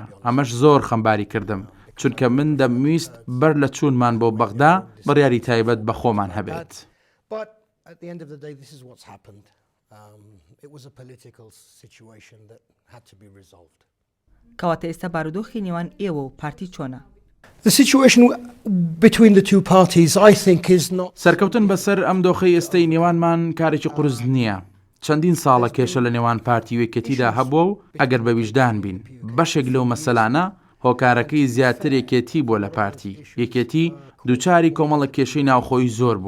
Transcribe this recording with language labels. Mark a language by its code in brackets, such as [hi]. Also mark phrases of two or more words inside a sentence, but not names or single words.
[ckb] ئەمەش زۆر خەمباری کردم، چونکە من دەمویست بەر لە چوونمان بۆ بەغدا بڕیاری تایبەت بە خۆمان هەبێت. کەواتە ئێستا بارودۆخی نێوان ئێوە و پارتی چۆنە؟ [en] The situation between the two parties, I think, is not. [ckb] سەرکەوتن بەسەر ئەم دۆخەی ئێستەی نێوانمان کارێکی قورس نییە. چەندین ساڵە کێشە لە نێوان پارتی و یەکێتیدا هەبووە و ئەگەر بە ویژدان بین بەشێک لەو مەسەلانە هۆکارەکەی زیاتر یەکێتی بۆ لە پارتی. یەکێتی دووچاری کۆمەڵە کێشەی ناوخۆی زۆر بوو.